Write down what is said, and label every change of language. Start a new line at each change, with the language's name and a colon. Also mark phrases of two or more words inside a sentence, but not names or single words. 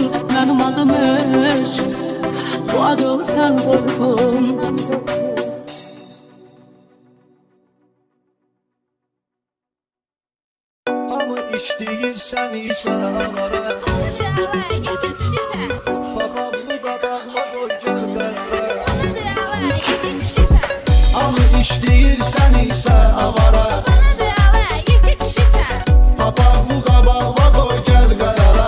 Turkish: Benim adım eşk, bu adı sen koydun.
Azerbaijani: Ama istəyirsən isə avara. İki kişisən. Babamı da bağla qoy gəl qərara.
Turkish: Bana diyorlar
Azerbaijani: iki kişisən. Ama istəyirsən isə avara.
Turkish: Bana diyorlar
Azerbaijani: iki kişisən. Babamı da bağla qoy gəl qərara.